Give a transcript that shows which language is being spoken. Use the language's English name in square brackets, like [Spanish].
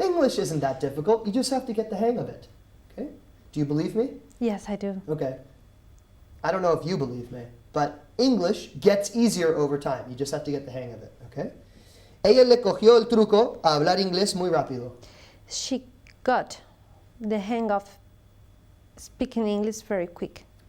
[English] English isn't that difficult. You just have to get the hang of it. Okay? Do you believe me? Yes, I do. Okay. I don't know if you believe me, but English gets easier over time. You just have to get the hang of it. Okay? [Spanish] Ella le cogió el truco a hablar inglés muy rápido. [English] She got the hang of speaking English very quickly.